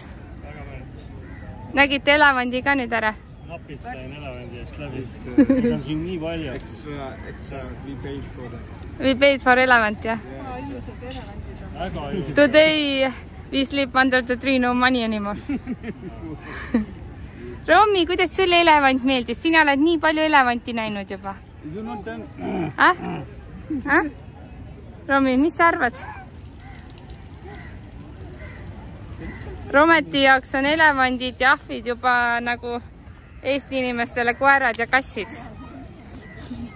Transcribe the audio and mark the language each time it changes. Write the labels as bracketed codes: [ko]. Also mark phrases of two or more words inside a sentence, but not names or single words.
[et] Väga meeldis. Nägite elevandi ka nüüd ära? Napid sain elevandi eest läbi. Need on siin nii palju. [en] Extra, we paid for that. We paid for elevant, jah? [et] Ilusad elevandid on. Väga ilusad. [en] Today we sleep under the tree, no money anymore. [et] Romi, kuidas sulle elevant meeldis? Sina oled nii palju elevanti näinud juba. [en] Is you not done? [et] Romi, mis sa arvad? Rometi jaoks on elevandid ja ahvid juba nagu Eesti inimestele koerad ja kassid.